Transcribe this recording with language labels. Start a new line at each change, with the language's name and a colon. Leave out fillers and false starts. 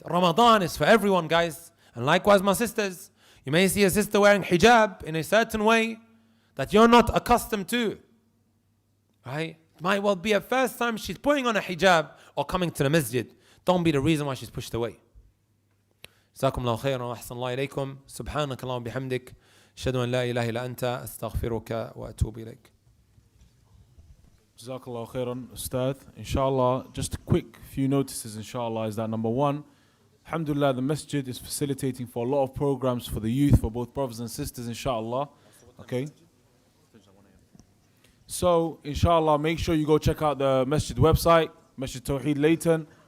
English: Ramadan is for everyone, guys. And likewise, my sisters, you may see a sister wearing hijab in a certain way that you're not accustomed to. Right? It might well be a first time she's putting on a hijab or coming to the Masjid. Don't be the reason why she's pushed away.
Arabic: جزاكم الله خيرا وأحسن الله إليكم. سبحانك اللهم وبحمدك أشهد أن لا إله إلا أنت أستغفرك وأتوب إليك.
English: Jazakallah khairan, Ustad. Inshallah, just a quick few notices, inshallah, is that number one, alhamdulillah, the Masjid is facilitating for a lot of programs for the youth, for both brothers and sisters, inshallah. Okay? So, inshallah, make sure you go check out the Masjid website, Masjid Tawhid Leyton.